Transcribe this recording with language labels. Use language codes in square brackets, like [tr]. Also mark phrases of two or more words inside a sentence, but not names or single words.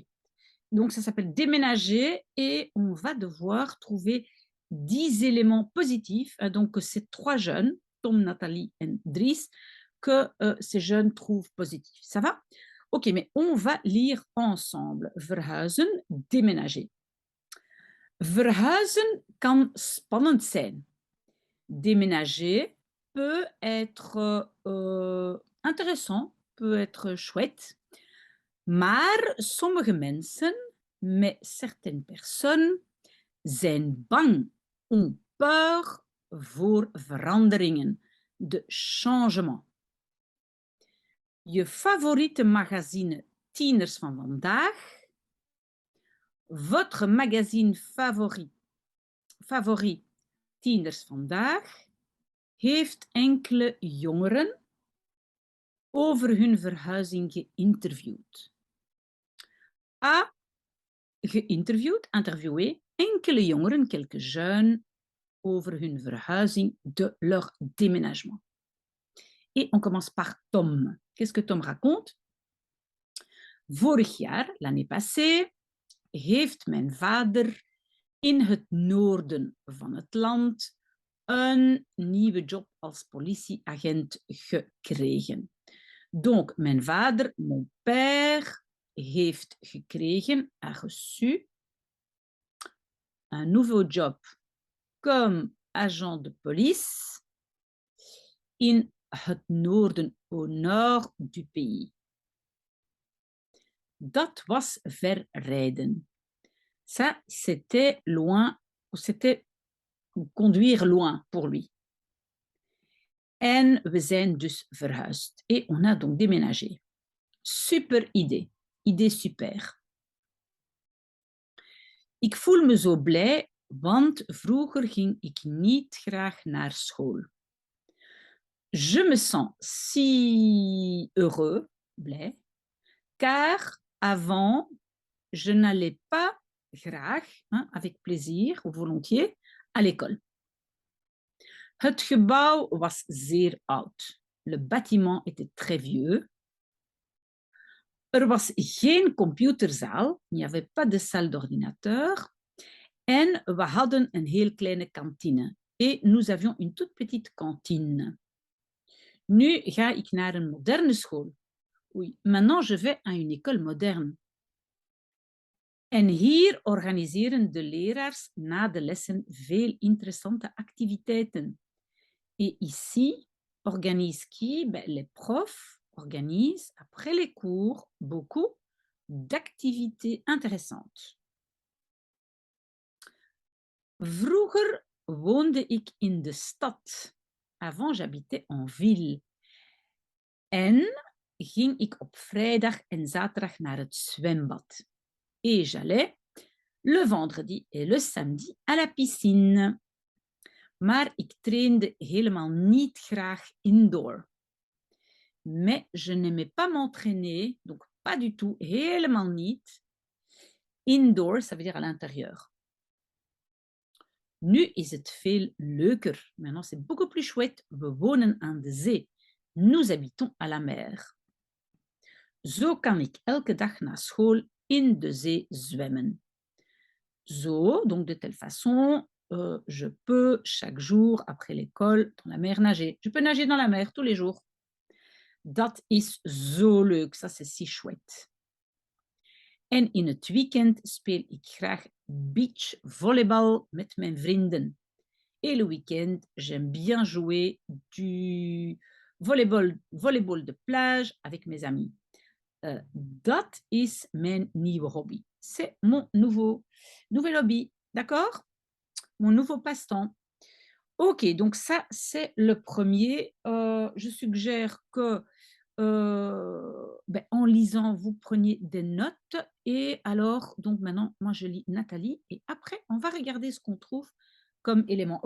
[fr] Donc ça s'appelle déménager et on va devoir trouver 10 éléments positifs, donc que ces 3 jeunes, Tom, Nathalie et Dries, que, ces jeunes trouvent positifs. Ça va? OK, mais on va lire ensemble. [nl] Verhuizen, déménager. Verhuizen kan spannend zijn. [fr] Déménager peut être intéressant, peut être chouette, [nl] maar sommige mensen, [fr] mais certaines personnes, [nl] zijn bang, [fr] ont peur [nl] voor veranderingen, [fr] de changement. [nl] Je favoriete magazine Tieners van vandaag, [fr] votre magazine favori [nl] Tieners vandaag heeft enkele jongeren over hun verhuizing geïnterviewd. A. Geïnterviewd, interviewé, enkele jongeren, [fr] quelques jeunes, [nl] over hun verhuizing, [fr] de leur déménagement. Et on commence par Tom. Qu'est-ce que Tom raconte? [nl] Vorig jaar, [fr] l'année passée, [nl] heeft mijn vader in het noorden van het land een nieuwe job als politieagent gekregen. Donc, mijn vader, [fr] mon père, [nl] heeft gekregen, [fr] a reçu, un nouveau job comme agent de police [nl] in het noorden, [fr] au nord du pays. [nl] Dat was ver rijden. [fr] Ça, c'était loin, c'était conduire loin pour lui. [nl] En we zijn dus verhuisd. [fr] Et on a donc déménagé. [nl] Super idee. [fr] Idee super. [nl] Ik voel me zo blij, want vroeger ging ik niet graag naar school. [fr] Je me sens si heureux, blij, car avant, je n'allais pas graag, hein, avec plaisir ou volontiers, à l'école. [nl] Het gebouw was zeer oud. [fr] Le bâtiment était très vieux. [nl] Was geen computerzaal, [fr] il n'y avait pas de salle d'ordinateur. [nl] En we hadden een heel kleine kantine. [fr] Et nous avions une toute petite cantine. [nl] Nu ga ik naar een moderne school. [fr] Oui, maintenant je vais à une école moderne. [nl] En hier organiseren de leraars na de lessen veel interessante activiteiten. [fr] Et ici, organise qui? Les profs organisent, après les cours, beaucoup d'activités intéressantes. [nl] Vroeger woonde ik in de stad. [fr] Avant, j'habitais en ville. [nl] En ging ik op vrijdag en zaterdag naar het zwembad. [fr] Et j'allais le vendredi et le samedi à la piscine. [nl] Maar ik trainde helemaal niet graag indoor. [fr] Mais je n'aimais pas m'entraîner, donc pas du tout, [nl] helemaal niet. Indoor, [fr] ça veut dire à l'intérieur. [nl] Nu is het veel leuker. [fr] Maintenant, c'est beaucoup plus chouette. [nl] We wonen aan de zee. [fr] Nous habitons à la mer. [nl] Zo kan ik elke dag na school in de zee zwemmen. Zo, [fr] donc de telle façon, je peux chaque jour après l'école dans la mer nager. Je peux nager dans la mer tous les jours. [nl] Dat is zo leuk. [fr] Ça, c'est si chouette. [nl] En in het weekend speel ik graag beachvolleybal met mijn vrienden. [fr] Et le week-end, j'aime bien jouer du volleyball de plage avec mes amis. [nl] Dat is mijn nieuwe hobby. [fr] C'est mon nouvel hobby, d'accord? Mon nouveau passe-temps. Ok, donc ça, c'est le premier. Je suggère que ben, en lisant, vous preniez des notes. Et alors, donc maintenant, moi, je lis Nathalie. Et après, on va regarder ce qu'on trouve comme élément.